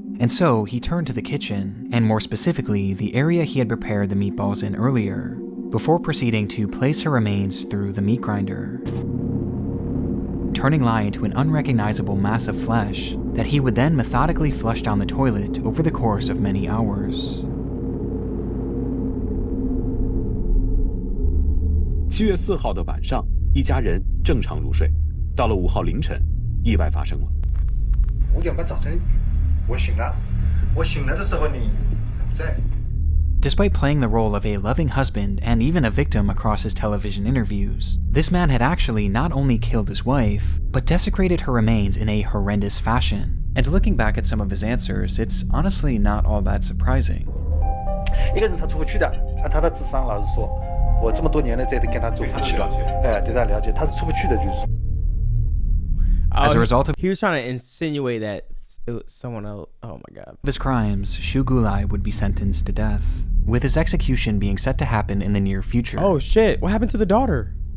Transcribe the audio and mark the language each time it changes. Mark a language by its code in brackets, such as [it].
[en] And so, he turned to the kitchen, and more specifically, the area he had prepared the meatballs in earlier, before proceeding to place her remains through the meat grinder, turning Lai into an unrecognizable mass of flesh that he would then methodically flush down the toilet over the course of many hours. [zh] 7月4号的晚上，一家人正常入睡。到了5号凌晨，意外发生了。 5点半早晨，我醒了。我醒来的时候你不在。 [en] Despite playing the role of a loving husband and even a victim across his television interviews, this man had actually not only killed his wife, but desecrated her remains in a horrendous fashion. And looking back at some of his answers, it's honestly not all that surprising. [zh] 一个人他出不去的，按他的智商，老实说，我这么多年了，在跟他做夫妻了，对他了解，他是出不去的，就是。 [en] As a result of he was trying to insinuate that it was someone else. Oh my god. his crimes, Shu Guoli would be sentenced to death, with his execution being set to happen in the near future. Oh shit! What happened to the daughter?